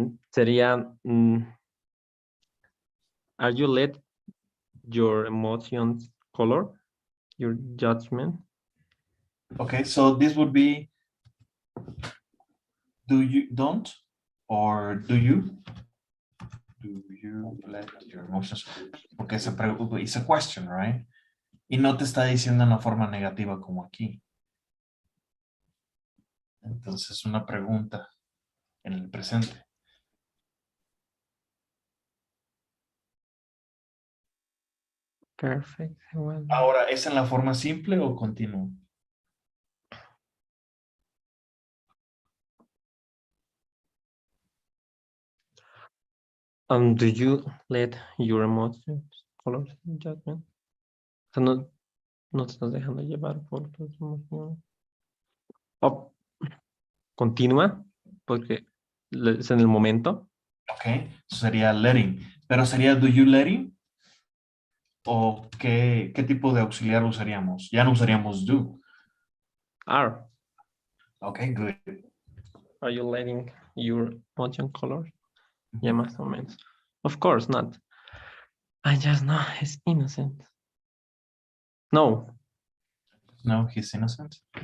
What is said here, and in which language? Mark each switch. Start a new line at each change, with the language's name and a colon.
Spanish: Sería,
English: are you let your emotions color your judgment? Okay, so this would be do you don't or do you? Do you let your emotions? Porque it's a question, right?
Spanish: Y no te está diciendo en una forma negativa como aquí. Entonces, una pregunta en el presente.
English: Perfect. Well,
Spanish: Ahora, ¿es en la forma simple o continua?
English: do you let your emotions color your judgment?
Spanish: O sea, no te estás dejando llevar por tus emociones. O continúa, porque es en el momento. Ok, eso sería letting. Pero sería
English: do you letting?
Spanish: ¿O qué tipo de auxiliar usaríamos? Ya no usaríamos do.
English: Are. Ok, good. Are you letting your emotion color?
Spanish: Ya más o menos.
English: Of course not. I just know he's innocent. No, No, he's innocent.